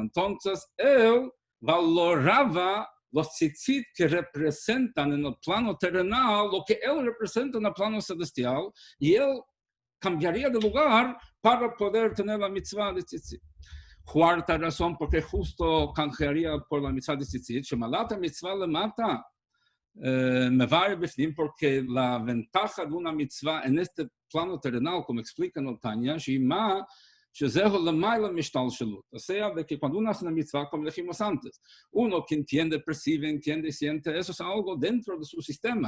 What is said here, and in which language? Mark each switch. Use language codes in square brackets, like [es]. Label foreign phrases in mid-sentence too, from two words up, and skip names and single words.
[es] Entonces, él valoraba los tzitzit que representan en el plano terrenal lo que él representa en el plano celestial, y él cambiaría de lugar para poder tener la mitzvah de tzitzit. cuarta razón, porque justo canjearía por la mitzvah de tzitzit, [he] שמעלת מצוה למטה, [es] porque la ventaja de una mitzvah en este plano terrenal, como explica en Tanya, o sea, de que cuando uno hace una mitzvah, como dijimos antes, uno que entiende, percibe, entiende y siente, eso es algo dentro de su sistema.